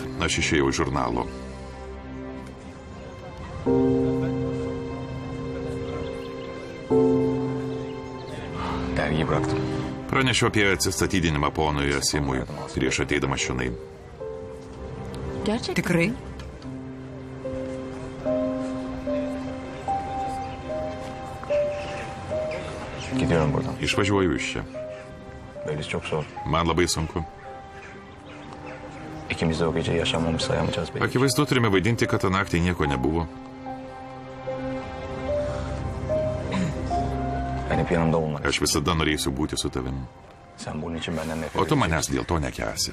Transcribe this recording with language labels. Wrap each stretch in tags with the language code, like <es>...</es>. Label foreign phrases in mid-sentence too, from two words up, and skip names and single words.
<lt>Aš išėjau iš žurnalo.</lt> <tr>Dergiyi bıraktım.</tr> <lt>Pranešiau apie atsistatydinimą ponui Asimui prieš ateidamas čionai. Tikrai?</lt> <tr>Gidiyorum buradan.</tr> <lt>Išvažiuoju iš čia.</lt> <tr>Böylesi çok zor.</tr> <lt>Man labai sunku.</lt> <tr>İkimiz de o gece yaşanmamış sayamayacağız belki.</tr> <lt>Akivaizdu, turime vaidinti, kad tą naktį nieko nebuvo.</lt> <tr>Ben hep yanımda olmak.</tr> <lt>Aš visada norėsiu būti su tavim.</lt> <tr>Sen bunun için benden nefret</tr> <lt>O tu</lt> <tr>ediyorsun.</tr> <lt>manęs dėl to nekesi.</lt>